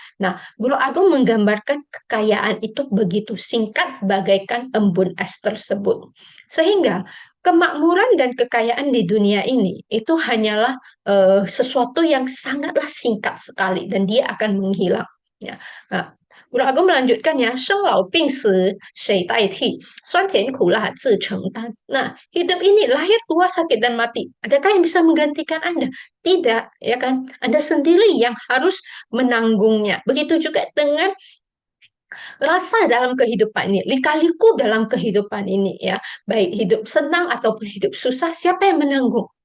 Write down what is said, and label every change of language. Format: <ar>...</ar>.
<id>Nah, Guru Agung menggambarkan kekayaan itu begitu singkat bagaikan embun es tersebut. Sehingga kemakmuran dan kekayaan di dunia ini itu hanyalah sesuatu yang sangatlah singkat sekali dan dia akan menghilang. Ya. Nah, Guru Agung melanjutkan ya,</id> <zh>生老病死谁代替？酸甜苦辣自承担.</zh> <id>Nah, hidup ini lahir, tua, sakit dan mati. Adakah yang bisa menggantikan Anda? Tidak, ya kan? Anda sendiri yang harus menanggungnya. Begitu juga dengan rasa dalam kehidupan ini, lika-liku dalam kehidupan ini ya, baik hidup senang ataupun hidup susah, siapa yang menanggung?</id>